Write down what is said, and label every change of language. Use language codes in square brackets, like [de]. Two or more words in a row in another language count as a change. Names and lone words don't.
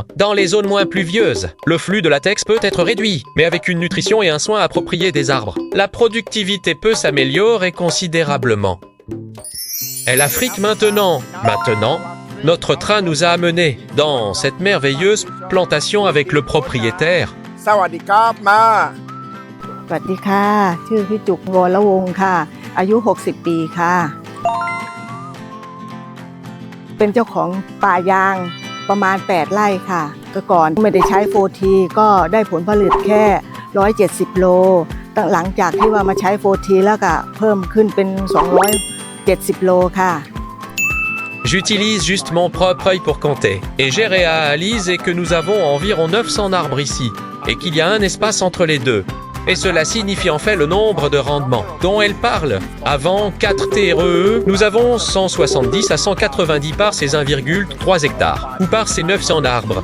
[fr] Dans les zones moins pluvieuses, le flux de latex peut être réduit, mais avec une nutrition et un soin approprié des arbres, la productivité peut s'améliorer considérablement. Et l'Afrique maintenant, notre train nous a amenés dans cette merveilleuse plantation avec le propriétaire. [th] สวัสดีครับมา สวัสดีค่ะชื่อพี่จุกวรวงศ์ค่ะอายุ60ปีค่ะเป็นเจ้าของป่ายางประมาณ8ไร่ค่ะก่อนไม่ได้ใช้โฟทีก็ได้ผลผลิตแค่170โลหลังจากที่ว่ามาใช้โฟทีแล้วก็เพิ่มขึ้นเป็น270โลค่ะ [fr] J'utilise juste mon propre œil pour compter. Et j'ai réalisé que nous avons environ 900 arbres ici, et qu'il y a un espace entre les deux. Et cela signifie en fait le nombre de rendements dont elle parle. Avant 4 TRE, nous avons 170 à 190 par ces 1,3 hectares, ou par ces 900 arbres.